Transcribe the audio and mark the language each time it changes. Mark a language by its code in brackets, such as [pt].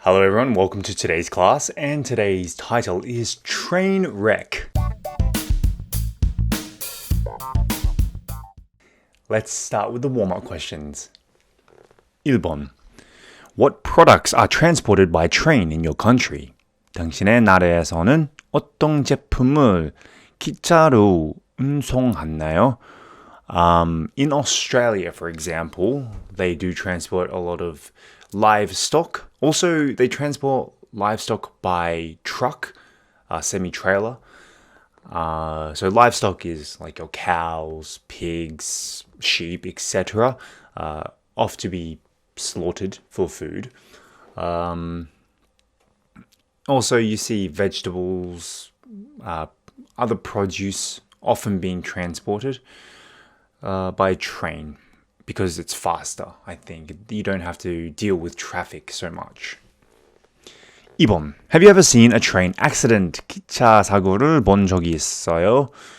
[en] Hello everyone, welcome to today's class, and today's title is Train Wreck. Let's start with the warm-up questions. [ko] 1번. [en] What products are transported by train in your country? [ko] 당신의 나라에서는 어떤 제품을 기차로 운송하나요? [en] In Australia, for example, they do transport a lot of livestock. Also, they transport livestock by truck, semi-trailer. So livestock is like your cows, pigs, sheep, etc. Off to be slaughtered for food. Also, you see vegetables, other produce often being transported by train because it's faster, I think. You don't have to deal with traffic so much. [ko] 2번. [en] Have you ever seen a train accident? [ko] 기차 사고를 본 적이 있어요?